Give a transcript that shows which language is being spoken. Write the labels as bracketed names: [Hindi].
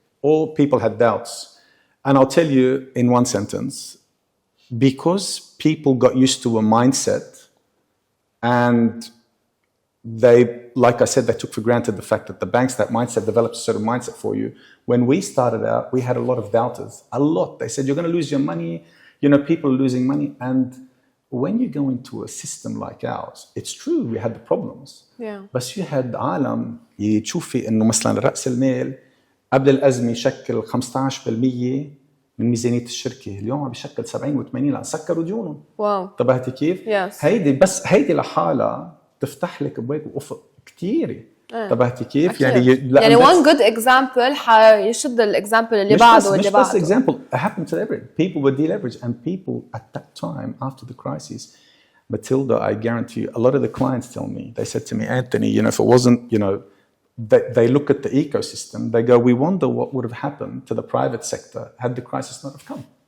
[English] All people had doubts. And I'll tell you in one sentence, because people got used to a mindset and they, like I said, they took for granted the fact that the banks, that mindset, developed a certain mindset for you. When we started out, we had a lot of doubters, a lot. They said, you're going to lose your money. People are losing money. And when you go into a system like ours, it's true, we had the problems. Yeah. [Arabic] بس [English] you had [Arabic] عالم يشوفي إنه مثلا رأس المال قبل الأزمة يشكل 15% من ميزانية الشركة، اليوم عم بيشكل 70 و80 لأن سكروا ديونهم. واو. انتبهتي كيف؟ [English] Yes. [Arabic] هيدي لحالها تفتح لك ابواب وافق كثيره. انتبهتي كيف؟ يعني [English] one good example [Arabic] حيشد الاكزامبل اللي بعده واللي بعده. مش بس [English] example, it happened to everyone. People were deleveraged and people at that time after the crisis, Matilda, I guarantee you, a lot of the clients tell me, they said to me, Anthony, if it wasn't, they look at the ecosystem, they go, we wonder what would have happened to the private sector had the crisis not have come.